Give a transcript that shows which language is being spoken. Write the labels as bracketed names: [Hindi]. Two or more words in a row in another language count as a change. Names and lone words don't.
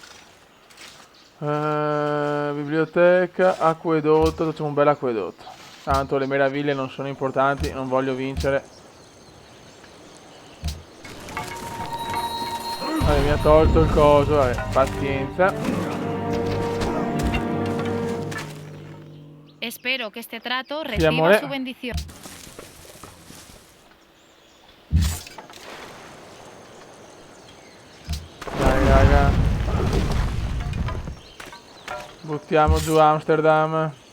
[Italian] Biblioteca, acquedotto. Facciamo un bel acquedotto. Tanto le meraviglie non sono importanti, non voglio vincere. Vabbè, mi ha tolto il coso, vabbè, pazienza. [Spanish] Espero que este trato reciba su bendición. [Italian] Dai, raga. Buttiamo giù Amsterdam.